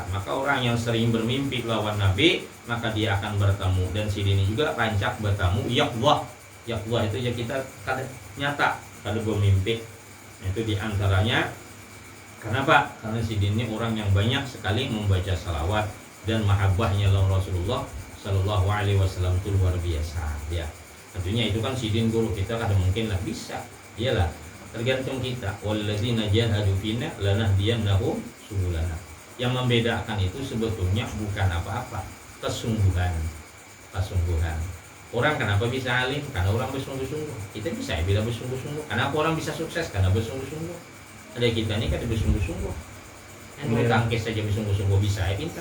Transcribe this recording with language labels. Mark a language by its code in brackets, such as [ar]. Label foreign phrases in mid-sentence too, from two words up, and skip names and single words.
[id] Maka orang yang sering bermimpi lawan Nabi, maka dia akan bertemu. [bjn] Dan Sidin juga rancak bertemu yaqdhah. Yaqdhah itu ya kita nyata kada bermimpi. [id] Itu diantaranya kenapa? Karena Sidin ini orang yang banyak sekali membaca salawat, dan mahabbahnya lawan Rasulullah [ar] صلى الله عليه وسلم [id] itu luar biasa ya. [bjn] Tentunya itu kan Sidin guru kita kada mungkin lah bisa. [id] Iyalah, tergantung kita. [ar] والذين جاهدوا فينا لنهدينهم سبلنا. [id] Yang membedakan itu sebetulnya bukan apa-apa, kesungguhan. Orang kenapa bisa alim? Karena orang bersungguh-sungguh. Kita bisa bila bersungguh-sungguh. Kenapa orang bisa sukses? Karena bersungguh-sungguh. Ada kita ini kan bersungguh-sungguh. Yang bulu tangkis saja bersungguh-sungguh bisa ya pintar.